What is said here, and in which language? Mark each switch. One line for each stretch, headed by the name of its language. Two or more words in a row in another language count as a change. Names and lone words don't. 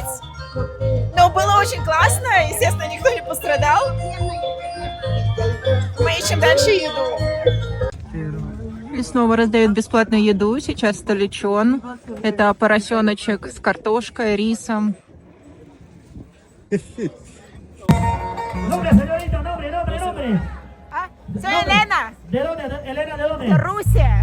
Russian: Но было очень классно, естественно, никто не пострадал. Мы ищем дальше еду. И снова раздают бесплатную еду. Сейчас столичон. Это поросеночек с картошкой, рисом.
Spanish: Nombre, señorita, nombre. Soy Elena. ¿De dónde? Elena, ¿de dónde? De Rusia.